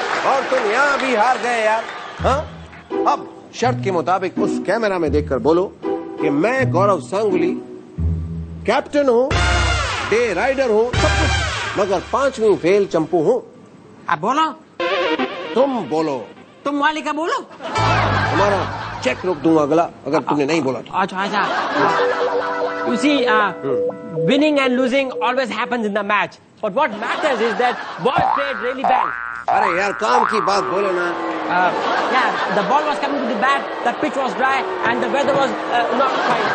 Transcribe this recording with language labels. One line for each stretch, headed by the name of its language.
Hindi: और तुम यहाँ भी हार गए यार। हाँ, अब शर्त के मुताबिक उस कैमरा में देखकर बोलो कि मैं गौरव सांगुली कैप्टन हूँ, डे राइडर हूँ, सब कुछ, मगर 5वीं फेल चंपू हूँ। अब बोलो। तुम बोलो। तुम मालिका बोलो। तुम्हारा चेक रोक दूंगा अगला, अगर तुमने नहीं बोला तो। अच्छा।
English: You see, winning and losing always happens in the match. But what matters is that ball played really well.
Hindi: अरे यार, काम की बात बोलो ना।
English: Yeah, the ball was coming to the bat, the pitch was dry, and the weather was not fine.